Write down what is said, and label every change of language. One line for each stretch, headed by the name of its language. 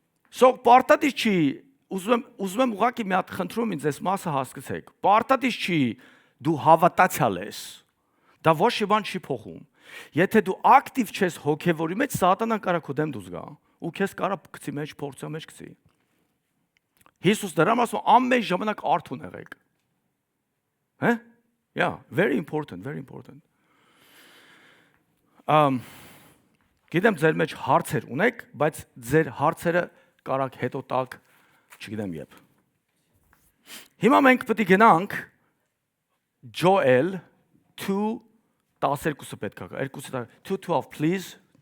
Armenian: So պարտադիր չի, ուզում եմ ուղղակի մի հատ խնդրում ինձ այս մասը հասկացեք։ Պարտադիր չի դու հավատացյալ ես։ Դա ոչ մի բան չի փոխում։ Եթե դու ակտիվ չես հոգևորի մեջ, սատանան կարա քո դեմ դուզ գա ու քեզ կարա գցի մեջ, փորձի մեջ գցի։ Հիսուս դրամ ասում ամեն ժամանակ արթուն եղեք։ Հա?
English: Yeah, very important, very important.
Armenian: Գիտեմ ձեր մեջ հարցեր ունեք, բայց ձեր հարցերը կարաք հետո տակ, չգիտեմ երբ։ Հիմա մենք պետք է գնանք Joel 2:12-ը պետք է, 2:12 please.